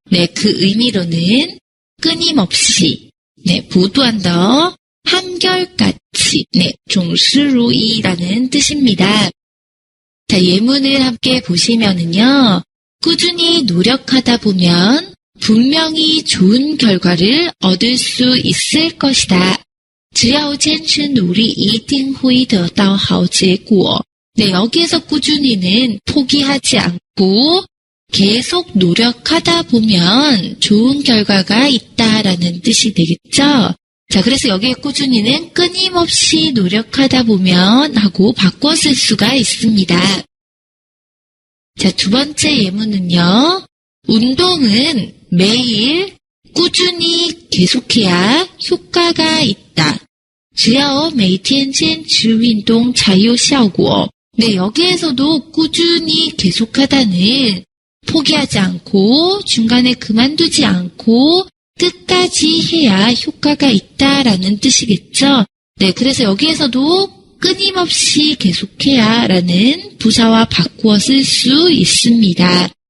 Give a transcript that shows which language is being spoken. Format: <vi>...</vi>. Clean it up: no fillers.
<ko>네, 그 의미로는 끊임없이, 네, 보도한다, 한결같이, 네, 总是如一라는 뜻입니다. 자, 예문을 함께 보시면은요, 꾸준히 노력하다 보면 분명히 좋은 결과를 얻을 수 있을 것이다.</ko> <zh>只要坚持努力一定会得到好结果.</zh> <ko>네, 여기에서 꾸준히는 포기하지 않고 계속 노력하다 보면 좋은 결과가 있다라는 뜻이 되겠죠? 자, 그래서 여기에 꾸준히는 끊임없이 노력하다 보면 하고 바꿔 쓸 수가 있습니다. 자, 두 번째 예문은요. 운동은 매일 꾸준히 계속해야 효과가 있다.</ko> <zh>只要每天坚持运动才有效果.</zh> <ko>네, 여기에서도 꾸준히 계속하다는 포기하지 않고 중간에 그만두지 않고 끝까지 해야 효과가 있다라는 뜻이겠죠. 네, 그래서 여기에서도 끊임없이 계속해야 라는 부사와 바꾸어 쓸 수 있습니다.</ko>